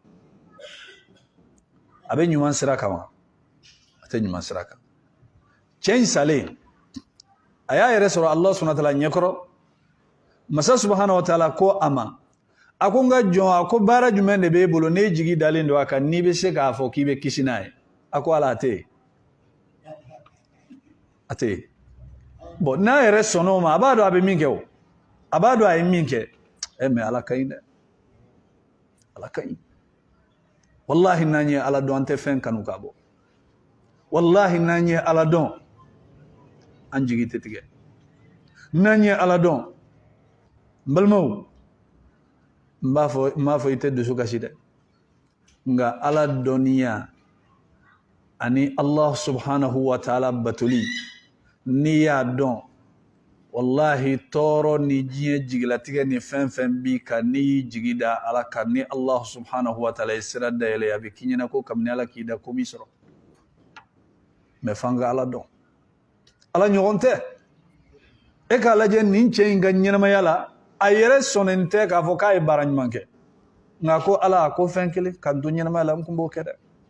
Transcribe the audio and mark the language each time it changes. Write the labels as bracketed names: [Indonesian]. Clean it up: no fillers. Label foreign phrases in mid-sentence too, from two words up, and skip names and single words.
[Bambara] A bɛ ɲuman sira kan wa? A tɛ ɲuman sira kan. Cɛ in salen a y'a yɛrɛ sɔrɔ [Arabic] الله سبحانه وتعالى [Bambara] ɲɛkɔrɔ. Masa [Arabic] سبحانه وتعالى [Bambara] ko a ma, a ko n ka jɔn, a ko baara jumɛn de b'e bolo n'e jigi dalen don a kan n'i bɛ se k'a fɔ k'i bɛ kisi n'a ye? A ko Ala, a tɛ yen. A tɛ yen. Bon n'a yɛrɛ sɔnna o ma a b'a dɔn a bɛ min kɛ o. A b'a dɔn a ye min kɛ. Mais Ala ka ɲi dɛ. Ala ka ɲi. Wallahi n'an ye Ala dɔn an tɛ fɛn kanu ka bɔ. Wallahi n'an ye Ala dɔn an jigi tɛ tigɛ. N'an ye Ala dɔn n balimaw n b'a fɔ i tɛ dusu kasi dɛ. Nka Ala dɔnniya ani [Arabic] الله سبحانه وتعالى [Bambara] batoli n'i y'a dɔn wallahi tɔɔrɔ ni diɲɛ jigilatigɛ ni fɛn fɛn b'i kan n'i y'i jigi da Ala kan ni [Arabic] الله سبحانه وتعالى [Bambara] ye sira dayɛlɛ a bɛ k'i ɲɛna ko kabini Ala k'i da ko min sɔrɔ. Mais f'an ka Ala dɔn. Ala ɲɔgɔn tɛ. E k'a lajɛ nin cɛ in ka ɲɛnamaya la a yɛrɛ sɔnnen tɛ k'a fɔ k'a ye baara ɲuman kɛ. Nka ko Ala ko fɛn kelen k'an to ɲɛnamaya la n kun b'o kɛ dɛ.